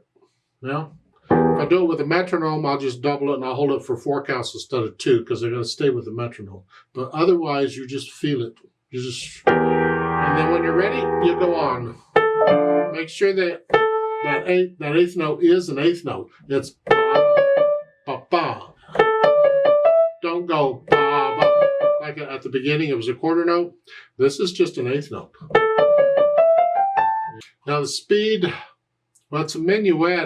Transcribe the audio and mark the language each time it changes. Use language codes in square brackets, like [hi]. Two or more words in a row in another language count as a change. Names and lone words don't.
[en] Now, if I do it with a metronome, I'll just double it and I'll hold it for 4 counts instead of 2, because they're going to stay with the metronome. But otherwise, you just feel it. And then when you're ready, you go on. Make sure that eighth note is an eighth note. It's ba, ba, ba. Don't go ba, ba. Like at the beginning, it was a quarter note. This is just an eighth note. Now the speed, well, it's a minuet.